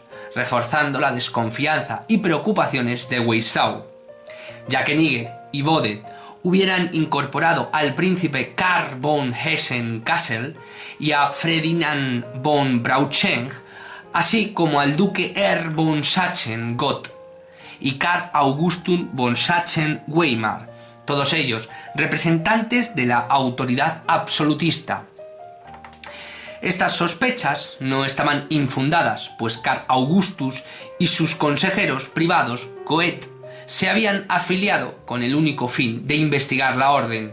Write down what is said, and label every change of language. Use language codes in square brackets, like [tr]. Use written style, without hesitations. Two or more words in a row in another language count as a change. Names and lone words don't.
[es] reforzando la desconfianza y preocupaciones de Weishaupt, ya que Nigger y Bode hubieran incorporado al príncipe Karl von Hessen-Kassel y a Ferdinand von Braucheng, así como al duque Erl von Sachsen-Gotha y Karl Augustus von Sachsen-Weimar, todos ellos representantes de la autoridad absolutista. Estas sospechas no estaban infundadas, pues Karl Augustus y sus consejeros privados, Goethe, se habían afiliado con el único fin de investigar la orden.